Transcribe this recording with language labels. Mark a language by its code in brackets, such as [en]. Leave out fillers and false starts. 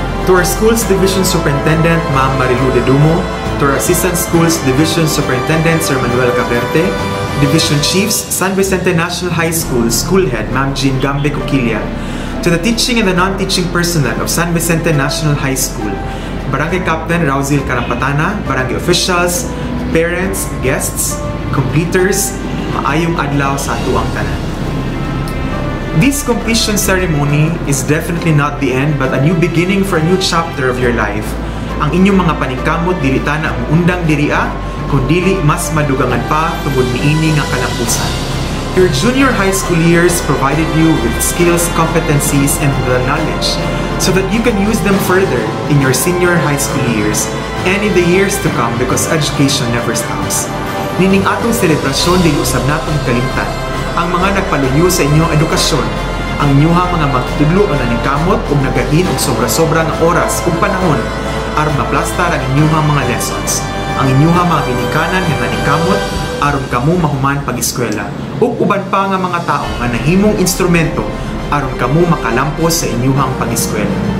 [en] To our Schools Division Superintendent, Ma'am Marilu de Dumo, to our Assistant Schools Division Superintendent, Sir Manuel Caberte, Division Chiefs, San Vicente National High School, School Head, Ma'am Jean Gambe Coquilla, to the teaching and the non-teaching personnel of San Vicente National High School, Barangay Captain Rauzil Karampatana, Barangay officials, parents, guests, completers, [ceb] maayong adlaw sa atuang tanan. [en] This completion ceremony is definitely not the end but a new beginning for a new chapter of your life. [ceb] Ang inyong mga paningkamot dili tana ang undang diriya, kundili mas madugangan pa tungod niini nga kalampusan. [en] Your junior high school years provided you with skills, competencies, and the knowledge so that you can use them further in your senior high school years and in the years to come because education never stops. [ceb] Nining atong selebrasyon dili usab natong kalimtan ang mga nagpaluyo sa inyong edukasyon, ang inyuha mga magtudlo o naningkamot o nagahin og sobra-sobra nga oras ug panahon aron maplastar ang inyuha mga lessons, ang inyuha mga ginikanan nga naningkamot aron kamo mahuman pag-eskwela ug uban pa nga mga tao nga nahimong instrumento aron kamo makalampos sa inyuhang pag-eskwela.